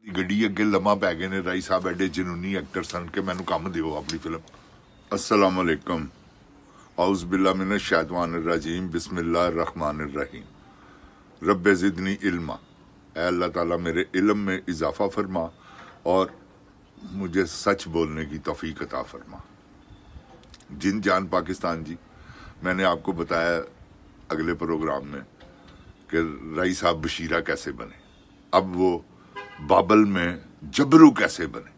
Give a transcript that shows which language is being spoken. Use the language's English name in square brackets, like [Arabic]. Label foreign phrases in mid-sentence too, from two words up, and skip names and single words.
[Punjabi] ਗੱਡੀ ਅੱਗੇ ਲੰਮਾ ਪੈ ਗਏ ਨੇ। ਰਾਈ ਸਾਹਿਬ ਐਡੇ ਜਨੂਨੀ ਐਕਟਰ ਸਨ ਕਿ ਮੈਨੂੰ ਕੰਮ ਦਿਓ ਆਪਣੀ ਫਿਲਮ। [Arabic] السلام عليكم، أعوذ بالله من الشيطان الرجيم، بسم الله الرحمن الرحيم. رب زدني علما, [Urdu] اے اللہ تعالیٰ میرے علم میں اضافہ فرما اور مجھے سچ بولنے کی توفیق عطا فرما. جن جان پاکستان جی، میں نے آپ کو بتایا اگلے پروگرام میں کہ رائی صاحب بشیرا کیسے بنے، اب وہ بابل میں جبرو کیسے بنے.